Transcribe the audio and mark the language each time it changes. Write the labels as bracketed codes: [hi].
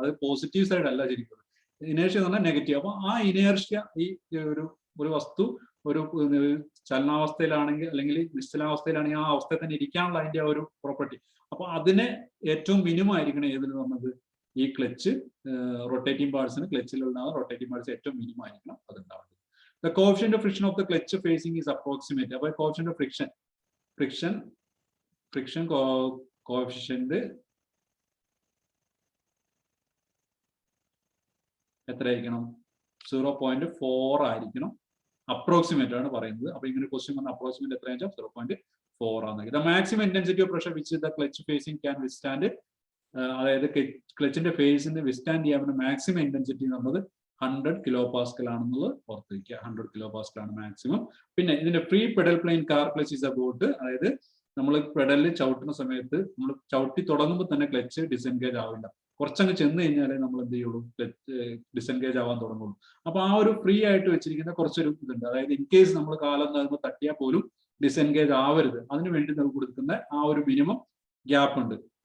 [ml] അത് positive side അല്ല ശരിക്കും. ഇനേർഷ്യ എന്ന് പറഞ്ഞാൽ നെഗറ്റീവ്. അപ്പൊ ആ ഇനേർഷ്യ ഈ ഒരു വസ്തു ഒരു ചലനാവസ്ഥയിലാണെങ്കിൽ അല്ലെങ്കിൽ നിശ്ചലാവസ്ഥയിലാണെങ്കിൽ ആ അവസ്ഥയിൽ തന്നെ ഇരിക്കാനുള്ള അതിന്റെ ആ ഒരു പ്രോപ്പർട്ടി. അപ്പൊ അതിനെ ഏറ്റവും മിനിമം ആയിരിക്കണം ഏതിൽ പറഞ്ഞത്? ഈ ക്ലച്ച് റൊട്ടേറ്റിംഗ് പാർട്സിന് ക്ലച്ചിലുള്ള റൊട്ടേറ്റിംഗ് പാർട്സ് ഏറ്റവും മിനിമം ആയിരിക്കണം അതുണ്ടാവുന്നത്. [en] The coefficient of friction of the clutch facing is approximate. അപ്പോൾ coefficient of friction coefficient [ml] എത്രയായിരിക്കണം? 0.4 ആയിരിക്കണം. അപ്രോക്സിമേറ്റ് ആണ് പറയുന്നത്. അപ്പൊ ഇങ്ങനെ ക്വസ്റ്റ്യൻ വന്ന അപ്രോക്സിമേറ്റ് എത്രയാണെന്ന് വെച്ചാൽ 0.4 ആണ്. [en] The maximum intensity of pressure which the clutch facing can withstand, [ml] അതായത് ക്ലച്ചിന്റെ ഫേസിന് വിസ്റ്റാൻഡ് ചെയ്യാവുന്ന മാക്സിമം ഇന്റൻസിറ്റി എന്നുള്ളത് 100 kPa ആണെന്നുള്ളത് ഓർത്ത് വയ്ക്കുക. 100 kPa ആണ് മാക്സിമം. പിന്നെ ഇതിന്റെ [en] free pedal play in car clutch is about, [ml] അതായത് നമ്മൾ പെഡലിൽ ചവിട്ടുന്ന സമയത്ത് നമ്മൾ ചവിട്ടി തുടങ്ങുമ്പോൾ തന്നെ ക്ലച്ച് ഡിസെൻഗേജ് ആവില്ല. കുറച്ചങ്ങ് ചെന്ന് കഴിഞ്ഞാലേ നമ്മൾ എന്ത് ചെയ്യുള്ളൂ, ഡിസെൻഗേജ് ആവാൻ തുടങ്ങുള്ളൂ. അപ്പൊ ആ ഒരു ഫ്രീ ആയിട്ട് വെച്ചിരിക്കുന്ന കുറച്ചൊരു ഇതുണ്ട്. അതായത് ഇൻ കേസ് നമ്മൾ കാലം തട്ടിയാൽ പോലും ഡിസെൻഗേജ് ആവരുത്, അതിനു വേണ്ടി നമുക്ക് കൊടുക്കുന്ന ആ ഒരു മിനിമം ഗ്യാപ്പ് ഉണ്ട്.